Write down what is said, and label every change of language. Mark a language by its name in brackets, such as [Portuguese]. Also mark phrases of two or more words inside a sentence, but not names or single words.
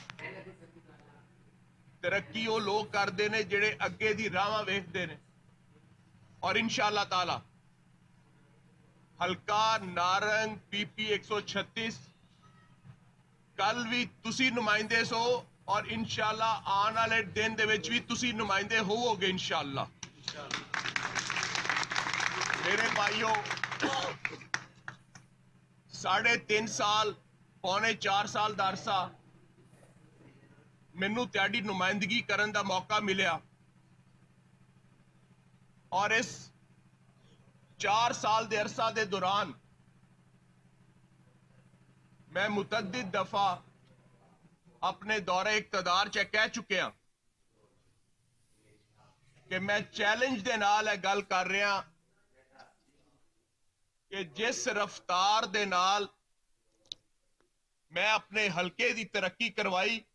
[Punjabi] ਤਰੱਕੀ ਵੋ ਲੋਗ ਕਰਤੇ ਨੇ ਜਿਹੜੇ ਅੱਗੇ ਦੀ ਰਾਹ ਵੇਖਤੇ ਨੇ ਔਰ ਇਨਸ਼ਾਅੱਲਾਹ ਤਾਲਾ ਹਲਕਾ ਨਾਰੰਗ PP 136 ਕੱਲ੍ਹ ਭੀ ਤੁਸੀਂ ਨੁਮਾਇੰਦੇ ਸੋ ਔਰ ਇਨਸ਼ਾਅੱਲਾਹ ਆਨੇ ਵਾਲੇ ਦਿਨ ਦੇ ਵਿੱਚ ਭੀ ਤੁਸੀਂ ਨੁਮਾਇੰਦੇ ਹੋਵੋਗੇ ਇਨਸ਼ਾਅੱਲਾਹ। ਮੇਰੇ ਭਾਈਓ 3.5 ਸਾਲ ਪੌਣੇ 4 ਸਾਲ ਦਾ ਅਰਸਾ ਮੈਨੂੰ ਤੁਹਾਡੀ ਨੁਮਾਇੰਦਗੀ ਕਰਨ ਦਾ ਮੌਕਾ ਮਿਲਿਆ ਔਰ ਇਸ 4 ਸਾਲ ਦੇ ਅਰਸਾ ਦੇ ਦੌਰਾਨ ਮੈਂ ਮੁਤਅੱਦਿਦ ਦਫ਼ਾ ਅਪਨੇ ਦੌਰੇ ਇਕਤਿਦਾਰ ਚ ਕਹਿ ਚੁਕਿਆ ਕਿ ਮੈਂ ਚੈਲੰਜ ਦੇ ਨਾਲ ਹੈ ਗੱਲ ਕਰ ਰਿਹਾ ਕਿ ਜਿਸ ਰਫ਼ਤਾਰ ਦੇ ਨਾਲ ਮੈਂ ਅਪਨੇ ਹਲਕੇ ਦੀ ਤਰੱਕੀ ਕਰਵਾਈ